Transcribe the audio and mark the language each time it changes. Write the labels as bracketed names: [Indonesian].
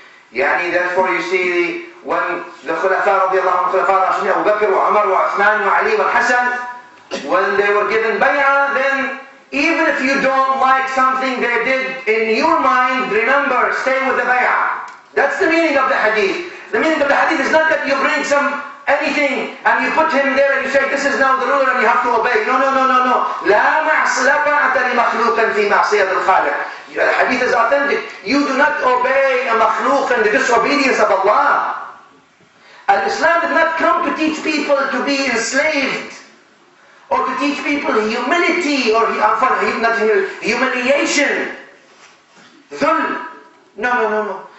[English] Therefore you see when the Khulafa radiallahu anhu, Khulafa Rashidin, Abu Bakr, Umar, Uthman, Ali, and Hassan, when they were given bay'ah, then even if you don't like something they did, in your mind, remember, stay with the bay'ah. That's the meaning of the hadith. The meaning of the hadith is not that you bring anything and you put him there and you say, this is now the ruler and you have to obey. No. [Arabic] لا طاعة لمخلوق في معصية الخالق. [English] The hadith is authentic. You do not obey a makhluk in the disobedience of Allah. Al-Islam did not come to teach people to be enslaved, or to teach people humility, or humiliation. Dhul. No.